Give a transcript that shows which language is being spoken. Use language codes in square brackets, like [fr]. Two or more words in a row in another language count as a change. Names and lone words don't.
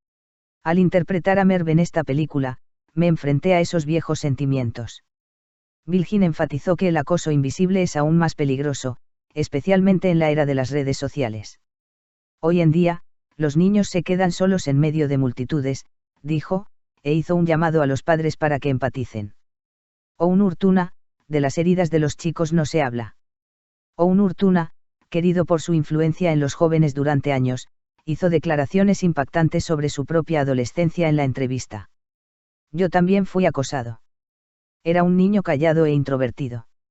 [es] Al interpretar a Merv en esta película, me enfrenté a esos viejos sentimientos. Bilgin enfatizó que el acoso invisible es aún más peligroso, especialmente en la era de las redes sociales. Hoy en día, los niños se quedan solos en medio de multitudes, dijo, e hizo un llamado a los padres para que empaticen. Onur Tuna, de las heridas de los chicos no se habla. Onur Tuna, querido por su influencia en los jóvenes durante años, hizo declaraciones impactantes sobre su propia adolescencia en la entrevista. Yo también fui acosado. Era un niño callado e introvertido.